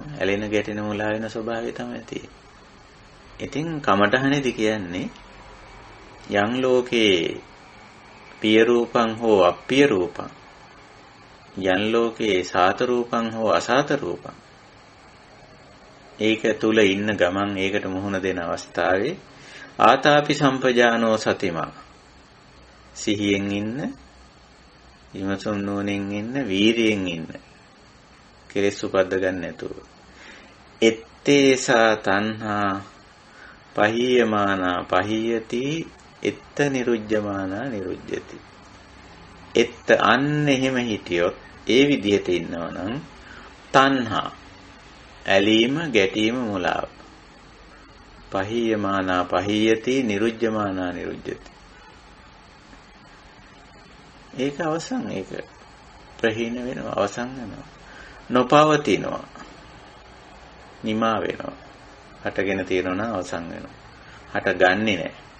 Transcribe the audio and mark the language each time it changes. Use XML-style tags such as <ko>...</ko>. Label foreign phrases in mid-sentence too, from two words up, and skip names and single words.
<si>ඇලෙන ගැටෙන මුලා වෙන ස්වභාවය තමයි තියෙන්නේ. ඉතින් කමඨහනේදී කියන්නේ</si> <pi>යම් ලෝකේ පිය රූපං හෝ අප්පිය රූපං යම් ලෝකේ සාත රූපං හෝ අසාත රූපං</pi> <si>ඒක තුල ඉන්න ගමන් ඒකට මුහුණ දෙන අවස්ථාවේ</si> <pi>ආතාපි සම්පජානෝ සතිමා</pi> <si>සිහියෙන් ඉන්න විමසුම් නුවණින් ඉන්න වීරියෙන් ඉන්න කෙලෙස් උපද්ද ගන්න නැතුව</si> <pi>එත්තේසා තණ්හා පහියමානා පහියති එත්ත නිරුජ්ජමානා නිරුජ්ජති</pi> <si>එත්ත අන්න එහෙම හිටියොත් ඒ විදිහට ඉන්නවනම් තණ්හා ඇලීම ගැටීම මුලාව</si> <pi>පහියමානා පහියති නිරුජ්ජමානා නිරුජ්ජති</pi> <si>ඒක අවසන් ඒක ප්‍රහීන වෙනවා අවසන් වෙනවා නොපවතිනවා නිමා වෙනවා හටගෙන තියෙනවා නම් අවසන් වෙනවා හටගන්නේ නැහැ</si>